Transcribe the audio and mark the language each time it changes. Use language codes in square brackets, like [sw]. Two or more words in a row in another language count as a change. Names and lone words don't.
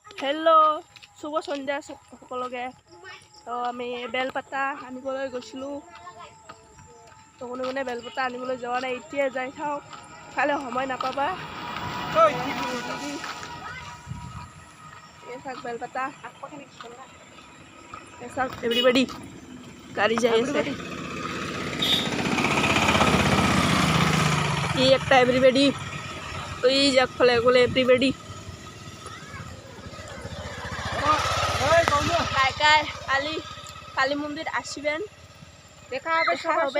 [as] হেল্ল' শুভ সন্ধ্যা সকলোকে। তো আমি বেলপাতা আনিবলৈ গৈছিলোঁ। তো কোনে বেলপাতা আনিবলৈ যোৱা নাই, এতিয়া যাই চাওঁ, কাইলৈ সময় নাপাবা। চাওক বেলপাতা, চাওক এভৰিবডি গাড়ি যাই আছে। [bn] ই একটা এভরিবডি, ওই যাক ফলে গলে এভরিবডি কালী মন্দির আসবেন, দেখা হবে।